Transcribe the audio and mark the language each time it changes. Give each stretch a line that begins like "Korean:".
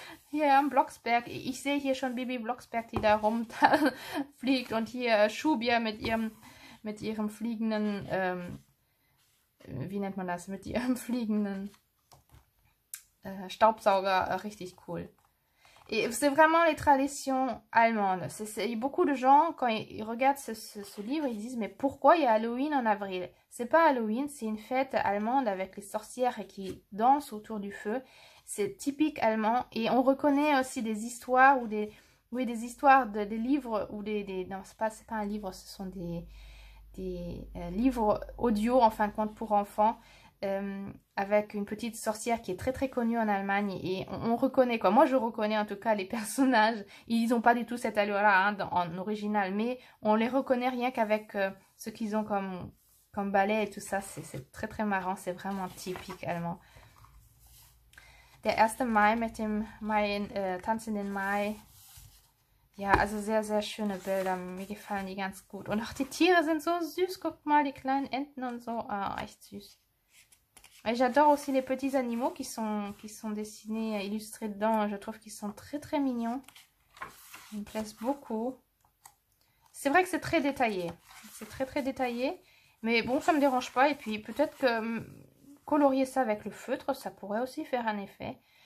German: Hier am Blocksberg, ich sehe hier schon Bibi Blocksberg, die da rumfliegt und hier Schubia mit ihrem fliegenden, wie nennt man das, mit ihrem fliegenden Staubsauger, richtig cool.
French: Et c'est vraiment les traditions allemandes. Beaucoup de gens, quand ils regardent ce livre, ils disent, mais pourquoi il y a Halloween en avril? C'est pas Halloween, c'est une fête allemande avec les sorcières qui dansent autour du feu. C'est typique allemand. Et on reconnaît aussi des histoires ou des histoires des livres ou non, c'est pas un livre, ce sont des livres audio, en fin de compte, pour enfants. Avec une petite sorcière qui est très très connue en Allemagne et on reconnaît, quoi. Moi je reconnais en tout cas les personnages, ils n'ont pas du tout cette allure-là hein, en original, mais on les reconnaît rien qu'avec ce qu'ils ont comme ballet et tout ça, c'est très très marrant, c'est vraiment typique allemand.
German: Der 1. Mai mit dem Tanz in den Mai. Ja, also sehr, sehr schöne Bilder. Mir gefallen die ganz gut. Und auch die Tiere sind so süß. Guckt mal, die kleinen Enten und so. Ah, echt süß.
French: Et j'adore aussi les petits animaux qui sont dessinés, illustrés dedans. Je trouve qu'ils sont très très mignons. Ils me plaisent beaucoup. C'est vrai que c'est très détaillé. C'est très très détaillé. Mais bon, ça me dérange pas. Et puis peut-être que colorier ça avec le feutre, ça pourrait aussi faire un effet.